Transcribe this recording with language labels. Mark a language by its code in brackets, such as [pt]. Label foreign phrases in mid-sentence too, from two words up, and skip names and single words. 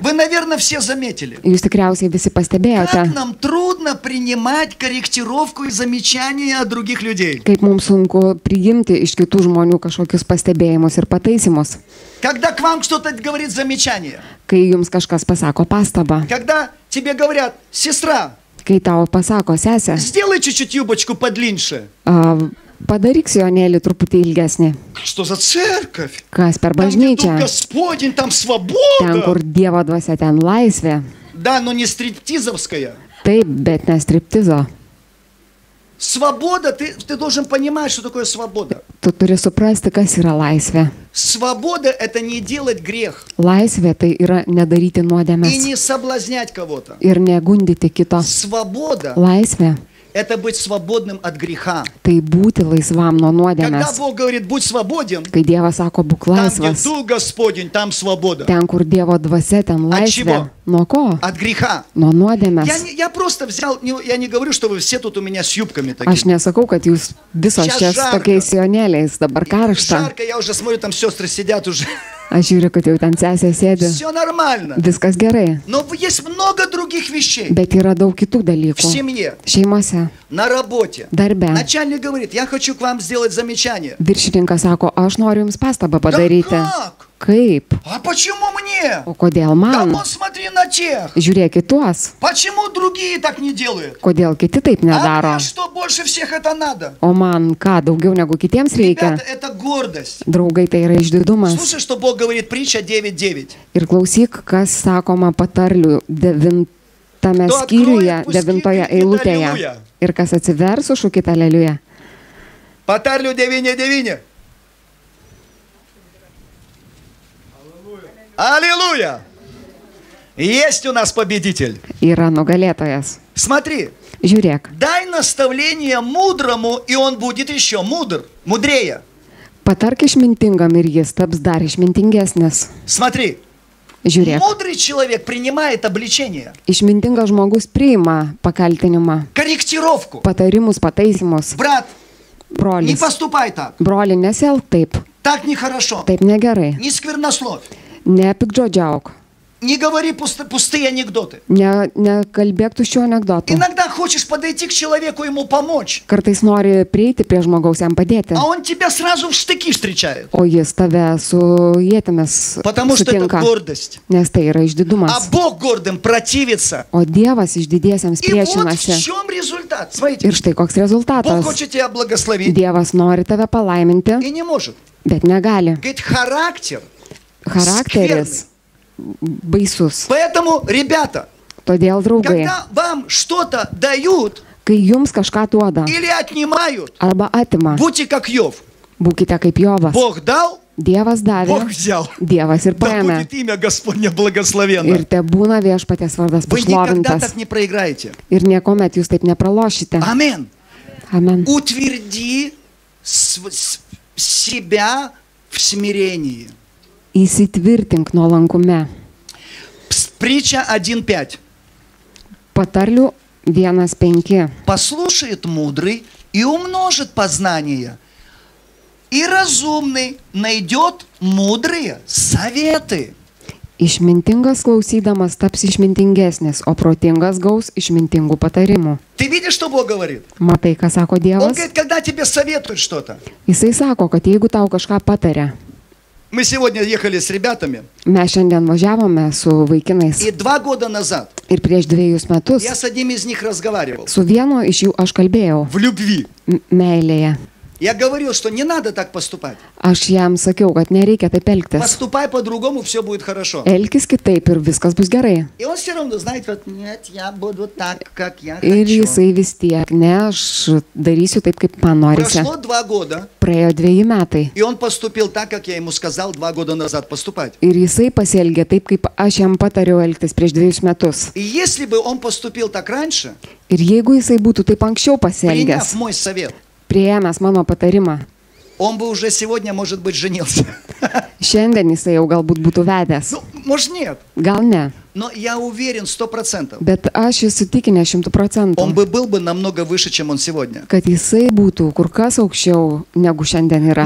[ru] Вы, наверное, все заметили, [lt] Jūs tikriausiai visi pastebėjote, [ru] как нам трудно принимать корректировку и замечания от других людей. [lt] kaip mums sunku priimti iš kitų žmonių kažkokius pastebėjimus ir pataisimus. [ru] Когда к вам кто-то говорит замечание, [lt] Kai jums kažkas pasako pastabą, [ru] когда тебе говорят: сестра, [lt] kai tau pasako sesė, [ru] сделай чуть-чуть юбочку подлиннее. [lt] padaryk sijonėlį truputį ilgesnį. [ru] Что за церковь? [lt] Kas per [ru] Там, где Дух [lt] bažnyčią? [ru] Господень, там [lt] Ten, [ru] свобода. [lt] kur Dievo dvasia, ten laisvė. [ru] Да, но не стриптизовская. [lt] Taip, bet ne striptizo. [ru] Свобода, ты должен понимать, что такое свобода. [lt] Tu turi suprasti, kas yra laisvė. [ru] Свобода – это не делать грех [lt] Laisvė tai yra nedaryti [ru] и [lt] nuodėmės [ru] не соблазнять кого-то. [lt] ir negundyti kito. [ru] Свобода [lt] Laisvė – [ru] это быть свободным от греха. [lt] tai būti laisvam nuo [ru] Когда [lt] nuodėmės. [ru] Бог говорит: будь свободен, [lt] Kai Dievas sako, būk [ru] там, где [lt] laisvas, [ru] Дух Господень, там свобода. [lt] ten, kur Dievo dvasia, ten laisvė. [ru] čego? [lt] Nuo ko? [ru] От греха. [lt] Nuo nuodėmės. [ru] Я просто взял, я не говорю, что вы все тут у меня с юбками [lt] Aš [ru] такими. [lt] nesakau, kad jūs visos Čia čia su [ru] žarka. [lt] tokiais sijonėliais, dabar karšta. [ru] Жарко, я уже смотрю, там сестры сидят уже. [lt] Aš žiūriu, kad jau ten sesė sėdi. [ru] Все нормально. [lt] Viskas gerai. [ru] Но есть много других вещей. [lt] Bet yra daug kitų [ru] В [lt] dalykų. [ru] семье, [lt] Šeimose, [ru] на работе. [lt] darbe. [ru] Начальник говорит: я хочу к вам сделать замечание. [lt] Viršininkas sako, aš noriu jums pastabą padaryti. [ru] как? [lt] Kaip? [ru] А почему мне? [lt] O kodėl [ru] Да [lt] man? [ru] вот смотри на тех. [lt] Žiūrėkit tuos. [ru] Почему другие так не делают? [lt] Kodėl kiti taip [ru] А [lt] nedaro? [ru] мне что, больше всех это надо? [lt] O man ką, daugiau negu kitiems reikia? [ru] Ребята, это гордость. [lt] Draugai, tai yra išdidumas. [ru] Слушай, что Бог говорит, притча 9:9. [lt] Ir klausyk, kas sakoma patarlių 9 skyriuje, 9 eilutėje. Ir kas atsivers, šūkit aleliuja. [ru] Патарлю 9:9. Аллилуйя! Есть у нас победитель. [lt] Yra nugalėtojas. [ru] Смотри, [lt] Žiūrėk, [ru] дай наставление мудрому, и он будет еще мудрее. [lt] patark išmintingam ir jis taps dar išmintingesnis. [ru] Смотри, [lt] Žiūrėk, [ru] мудрый человек принимает обличение, [lt] išmintingas žmogus priima pakaltinimą, [ru] корректировку. [lt] patarimus, pataisimus. [ru] Брат, не [lt] Brolis, [ru] поступай так. [lt] broli, nesielk taip, [ru] Так нехорошо. [lt] taip negerai. [ru] Не сквернословь. [lt] Nepikdžodžiauk, [ru] Не говори пустые анекдоты. [lt] nekalbėk tuščių anegdotų. [ru] Иногда хочешь подойти к человеку, ему помочь, [lt] Kartais nori prieiti prie žmogaus, jam padėti, [ru] а он тебя сразу в штыки встречает. [lt] o jis tave su ietimis [ru] Потому что это [lt] sutinka, [ru] гордость. [lt] nes tai yra [ru] А [lt] išdidumas. [ru] Бог гордым противится. [lt] O Dievas išdidiesiems [ru] И вот в [lt] priešinasi. [ru] чем результат. Смотрите, [lt] Ir štai koks [ru] Бог [lt] rezultatas. [ru] хочет тебя благословить [lt] Dievas nori tave palaiminti, [ru] и не может. [lt] bet negali. [ru] Говорит, характер. [lt] Charakteris baisus. [ru] Поэтому, ребята, [lt] Todėl, draugai, [ru] когда вам что-то дают [lt] kai jums kažką duoda [ru] или отнимают, [lt] arba atima, [ru] будьте как Йов. [lt] būkite kaip Jovas. [ru] Бог дал, [lt] Dievas davė, [ru] Бог взял. [lt] Dievas ir [ru] Да [lt] paėmė. [ru] будет имя Господне благословенно. [lt] Ir te būna viešpaties vardas [ru] Вы никогда [lt] pašlovintas. [ru] так не проиграете. [lt] Ir niekuomet jūs taip nepralošite. [ru] Амин. [lt] Amen. [ru] Утверди себя в смирении. [lt] Įsitvirtink nuolankume. [ru] Притча 1:5. [lt] Patarlių 1:5. [ru] Послушает мудрый и умножит познание, и разумный найдет мудрые советы. [lt] Išmintingas klausydamas taps išmintingesnis, o protingas gaus išmintingų patarimų. [ru] Ты видишь, что Бог говорит? [lt] Matai, ką sako [ru] Он [lt] Dievas? [ru] говорит, когда тебе советуют что-то. [lt] Jisai sako, kad jeigu tau kažką pataria, [ru] Мы сегодня ехали с ребятами, [lt] mes šiandien važiavome su vaikinais [ru] и 2 года назад [lt] ir prieš 2 metus [ru] я с одним из них разговаривал. [lt] su vienu iš jų aš kalbėjau [ru] В любви. [lt] meilėje. [ru] Я говорил, что не надо так поступать. [lt] Aš jam sakiau, kad nereikia taip elgtis. [ru] Поступай по-другому, все будет хорошо. [lt] Elkis kitaip ir viskas bus gerai. [ru] И он все равно знает, вот, нет, я буду так, как я [lt] Ir [ru] хочу. [lt] jisai vis tiek, ne, aš darysiu taip, kaip man norisi. [ru] Прошло 2 года, [lt] Praėjo 2 metai. [ru] и он поступил так, как я ему сказал 2 года назад поступать. [lt] Ir jisai pasielgė taip, kaip aš jam patariau elgtis prieš 2 metus. [ru] И если бы он поступил так раньше, [lt] Ir jeigu jisai būtų taip anksčiau [ru] приняв [lt] pasielgęs, [ru] мой совет, [lt] priėmęs mano patarimą, [ru] он бы уже сегодня, может быть, женился. [lt] šiandien jisai jau galbūt būtų vedęs. [ru] Ну, может, нет. [lt] Gal ne, [ru] Но я уверен 100%. [lt] bet aš esu tikinęs 100%, [ru] Он бы был бы намного выше, чем он сегодня. [lt] kad jisai būtų kur kas aukščiau negu šiandien yra.